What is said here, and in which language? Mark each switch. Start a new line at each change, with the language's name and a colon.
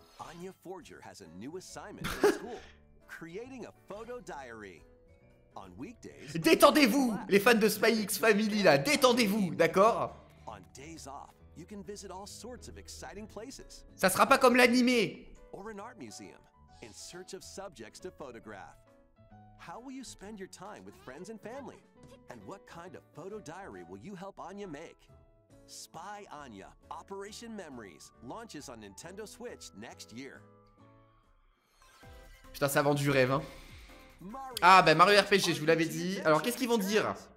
English: Anya Forger has a new assignment at school, creating a photo diary. On weekdays,
French: détendez-vous, les fans de Spy X Family là, détendez-vous, d'accord?
English: On days off, you can visit all sorts of exciting places.
French: Ça sera pas comme l'animé.
English: Or an art museum, in search of subjects to photograph. How will you spend your time with friends and family? And what kind of photo diary will you help Anya make? Spy Anya, Operation Memories, launches on Nintendo Switch next year.
French: Putain, ça vend du rêve, hein. Ah, bah Mario RPG, je vous l'avais dit. Alors, qu'est-ce qu'ils vont dire?